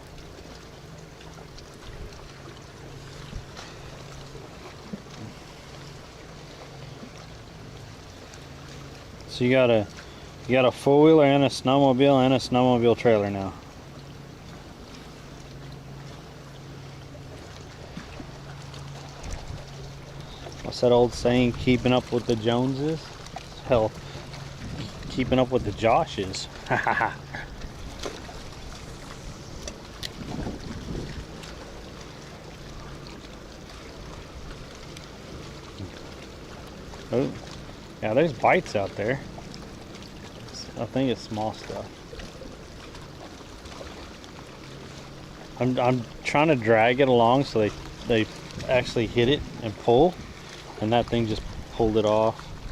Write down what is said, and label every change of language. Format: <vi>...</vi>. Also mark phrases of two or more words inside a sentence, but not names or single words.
<en>So you got a four-wheeler and a snowmobile and a snowmobile trailer now. What's that old saying? Keeping up with the Joneses? Hell, keeping up with the Joshes. Ha ha ha. Oh, yeah, there's bites out there. I think it's small stuff. I'm trying to drag it along so they actually hit it and pull, and that thing just pulled it off.</en>